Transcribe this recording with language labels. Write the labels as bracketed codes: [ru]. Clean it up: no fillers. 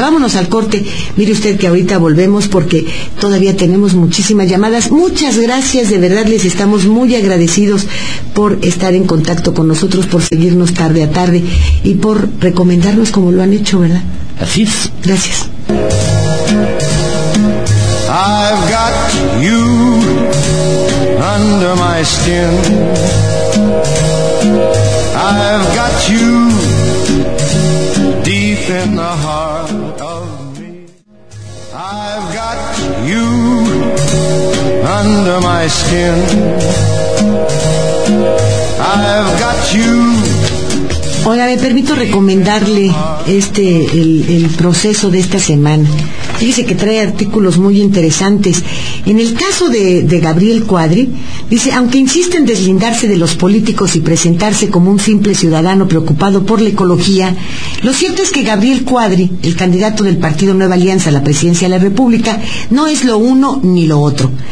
[es] Vámonos al corte. Mire usted que ahorita volvemos porque todavía tenemos muchísimas llamadas. Muchas gracias, de verdad les estamos muy agradecidos por estar en contacto con nosotros, por seguirnos tarde a tarde y por recomendarnos como lo han hecho, ¿verdad? Así es. Gracias. [en] I've got you under my skin. I've got you deep in the heart of me. I've got you under my skin. I've got you. [es] Hola, me permito recomendarle el proceso de esta semana. Dice que trae artículos muy interesantes. En el caso de Gabriel Cuadri, dice, aunque insiste en deslindarse de los políticos y presentarse como un simple ciudadano preocupado por la ecología, lo cierto es que Gabriel Cuadri, el candidato del partido Nueva Alianza a la presidencia de la República, no es lo uno ni lo otro.